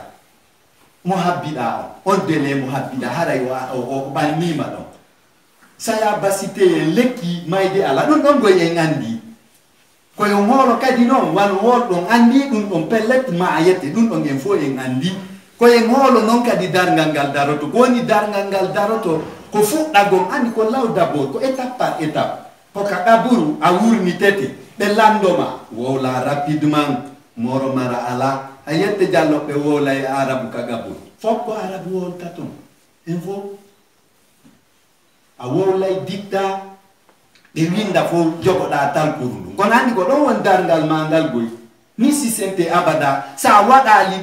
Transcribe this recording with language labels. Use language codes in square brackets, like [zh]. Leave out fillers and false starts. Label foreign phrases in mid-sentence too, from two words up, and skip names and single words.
[ff] mo habbiɗa on dele mo habbiɗa haray o ɓannima ɗon saya basite en lekki mayde ala ɗum ɗon goy en andi koye hoolo kadi noon wan holɗon andi ɗum ɗon pellet ma a yette ɗum ɗon en fo en andi koye hoolo noon kadi dargal ngal daroto ko woni dargal ngal daroto ko fuɗɗagol andi ko law d'abord ko [fr] étape par étape [ff] ko ka ɗaburu a wurnitete ɓe landoma wowla rapidement moro mara ala a yette jalloɓe wowla e arabu ka gaburu fof ko arabu wowta toon en fof a wowlay dicta ɓe winda fo jogoɗa talkuru ndu kono andi ko ɗon won dargal ma ngal goy ni sisente abada sa waɗali